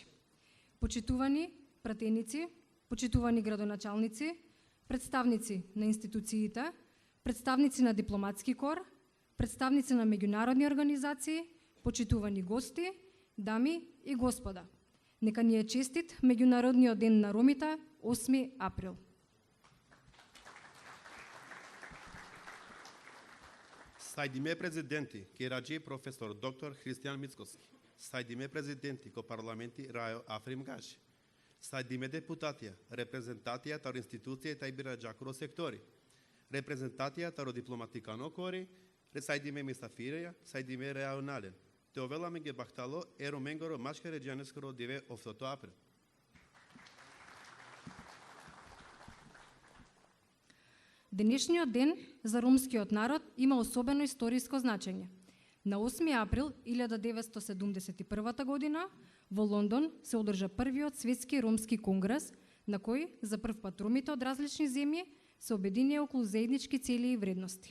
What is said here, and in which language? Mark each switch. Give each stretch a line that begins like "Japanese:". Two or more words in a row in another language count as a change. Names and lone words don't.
Macedonian: Почитувани пратеници, почитувани градоначалници, представници на институциите, представници на дипломатски кор, представници на меѓународни организации, почитувани гости, дами и господа. Нека ни е честит Меѓународниот ден на ромите, 8 април.
Romany: Sajdime prezidenti, Kirađi profesor dr. Hristijan Mickoski. Sajdime prezidenti ko parlamenti Rajo Afrim Gashi. Sajdime deputatija, reprezentacija tar institucije taj birađakuro sektori. Reprezentacija taro diplomatikano kori, sajdime misafireja, sajdime reaunalen. Te ovela me gebahtalo ero mengoro maške ređaneskoro dive oftoto april.
Macedonian: Денешниот ден за ромскиот народ има особено историско значење. На 8 април 1971 година во Лондон се одржа првиот светски ромски конгрес, на кој за прв пат ромите од различни земји се обединија околу заеднички цели и вредности.